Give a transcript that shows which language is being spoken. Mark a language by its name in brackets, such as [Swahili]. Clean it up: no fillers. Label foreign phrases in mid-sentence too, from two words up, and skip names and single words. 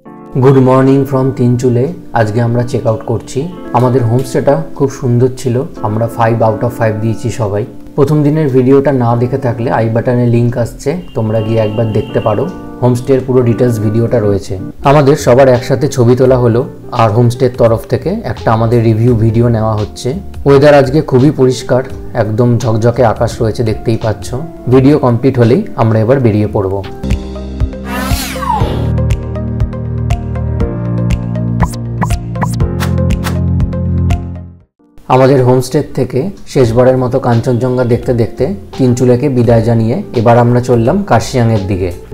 [English] good morning from Tinchule. [Bangla] আজ কে আমরা [English] check out [Bangla] করছি। আমাদের হোমস্টেটা খুব সুন্দর ছিলো। আমরা [English] 5 out of 5 [Bangla] দিয়েছি সবাই। প্রথম দিনের ভিডিওটা না দেখে থাকলে আই বাটনে লিংক আসছে, তোমরা গিয়ে একবার দেখতে পারো। হোমস্টের পুরো ডিটেইলস ভিডিওটা রয়েছে। আমাদের সবার একসাথে ছবি তোলা হলো আর হোমস্টের তরফ থেকে একটা আমাদের [English] review video [Bangla] নেওয়া হচ্ছে। ওয়েদার আজকে খুবই পরিষ্কার, একদম ঝকঝকে আকাশ রয়েছে, দেখতেই পাচ্ছ। [English] video complete [Bangla] হলেই আমরা এবার বেরিয়ে পড়ব। আমাদের হোমস্টে থেকে শেষবারের মতো কাঞ্চনজঙ্ঘা দেখতে দেখতে তিনচুলেকে বিদায় জানিয়ে এবার আমরা চললাম কার্শিয়াংয়ের দিকে।